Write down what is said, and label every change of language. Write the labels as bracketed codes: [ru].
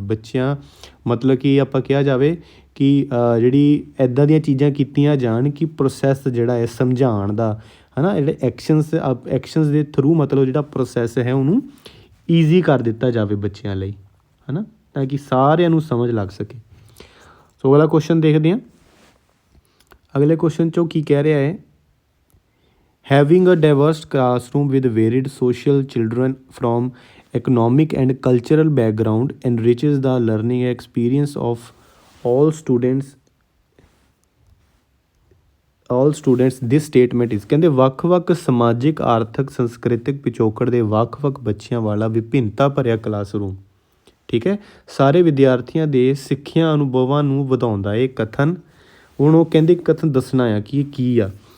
[pa] ਬੱਚਿਆਂ ਮਤਲਬ ਕਿ ਆਪਾਂ ਕਿਹਾ ਜਾਵੇ ਕਿ ਜਿਹੜੀ ਇੱਦਾਂ ਦੀਆਂ ਚੀਜ਼ਾਂ ਕੀਤੀਆਂ ਜਾਣ ਕਿ ਪ੍ਰੋਸੈਸ ਜਿਹੜਾ ਹੈ ਸਮਝਾਉਣ ਦਾ, ਹੈ ਨਾ, ਜਿਹੜੇ ਐਕਸ਼ਨਸ ਦੇ ਥਰੂ ਮਤਲਬ ਜਿਹੜਾ ਪ੍ਰੋਸੈਸ ਹੈ ਉਹਨੂੰ ਈਜ਼ੀ ਕਰ ਦਿੱਤਾ ਜਾਵੇ ਬੱਚਿਆਂ ਲਈ, ਹੈ ਨਾ, ਤਾਂ ਕਿ ਸਾਰਿਆਂ ਨੂੰ ਸਮਝ ਲੱਗ ਸਕੇ। ਸੋ ਅਗਲਾ ਕੁਐਸਚਨ ਦੇਖਦੇ ਹਾਂ। ਅਗਲੇ ਕੁਐਸਚਨ 'ਚੋਂ ਕੀ ਕਹਿ ਰਿਹਾ ਹੈ, [en] having a diverse classroom with varied social children from economic and cultural background enriches the learning experience of all students। this statement is, [pa] ਕਹਿੰਦੇ ਵੱਖ-ਵੱਖ ਸਮਾਜਿਕ, ਆਰਥਿਕ, ਸੰਸਕ੍ਰਿਤਿਕ ਪਿਛੋਕੜ ਦੇ ਵੱਖ-ਵੱਖ ਬੱਚਿਆਂ ਵਾਲਾ ਵਿਭਿੰਨਤਾ ਭਰਿਆ ਕਲਾਸਰੂਮ, ਠੀਕ ਹੈ, ਸਾਰੇ ਵਿਦਿਆਰਥੀਆਂ ਦੇ ਸਿੱਖਿਆ ਅਨੁਭਵਾਂ ਨੂੰ ਵਧਾਉਂਦਾ। ਇਹ ਕਥਨ, ਹੁਣ ਉਹ ਕਹਿੰਦੇ ਕਥਨ ਦੱਸਣਾ ਆ ਕਿ ਇਹ ਕੀ ਆ।